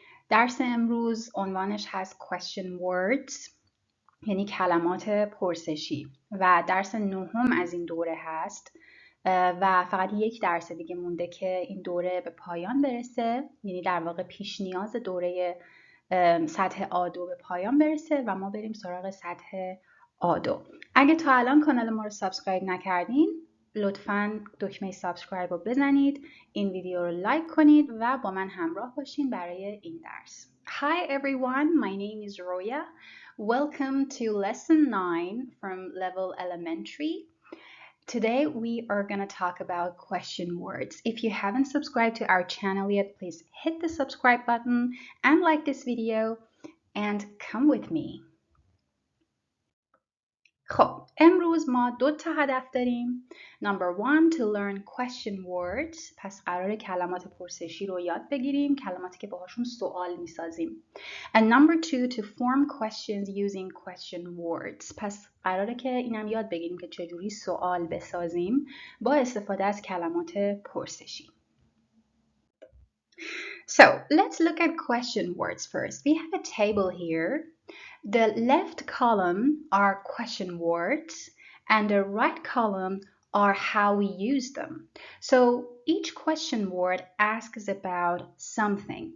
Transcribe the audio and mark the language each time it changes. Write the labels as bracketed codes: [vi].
[fa] درس امروز عنوانش هست [en] question words، [fa] یعنی کلمات پرسشی، و درس نهم از این دوره هست و فقط یک درس دیگه مونده که این دوره به پایان برسه، یعنی در واقع پیش نیاز دوره سطح A2 به پایان برسه و ما بریم سراغ سطح A2. اگه تا الان کانال ما رو سابسکرایب نکردین لطفاً دکمه سابسکرایب رو بزنید، این ویدیو رو لایک کنید و با من همراه باشین برای این درس. [en] Hi everyone, my name is Roya. Welcome to lesson 9 from level elementary. Today we are going to talk about question words. If you haven't subscribed to our channel yet, please hit the subscribe button and like this video and come with me. [fa] خب امروز ما 2 هدف داریم. [en] Number 1 to learn question words. [fa] پس قراره کلمات پرسشی رو یاد بگیریم، کلماتی که باهاشون سوال میسازیم. [en] And number 2 to form questions using question words. [fa] پس قراره که اینم یاد بگیریم که چجوری سوال بسازیم با استفاده از کلمات پرسشی. [en] So let's look at question words first. We have a table here. The left column are question words and the right column are how we use them. So each question word asks about something.